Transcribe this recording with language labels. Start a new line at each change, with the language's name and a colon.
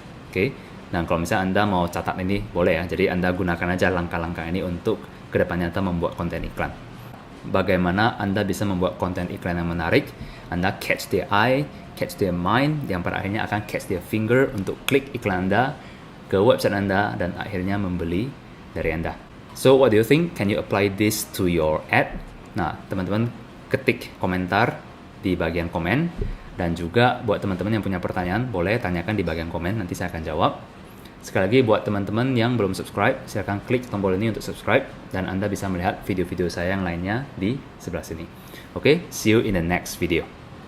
Indonesian: Oke, dan kalau misalnya Anda mau catat ini boleh ya, jadi Anda gunakan aja langkah-langkah ini untuk kedepannya Anda membuat konten iklan. Bagaimana Anda bisa membuat konten iklan yang menarik, Anda
English: catch their eye, catch their mind,
Indonesian: yang pada akhirnya akan
English: catch their finger
Indonesian: untuk klik iklan Anda ke website Anda dan akhirnya membeli dari Anda.
English: So what do you think? Can you apply this to your ad?
Indonesian: Nah, teman-teman ketik komentar di bagian komen, dan juga buat teman-teman yang punya pertanyaan boleh tanyakan di bagian komen, nanti saya akan jawab. Sekali lagi buat teman-teman yang belum subscribe, silakan klik tombol ini untuk subscribe dan Anda bisa melihat video-video saya yang lainnya di sebelah sini. Oke,
English: see you in the next video.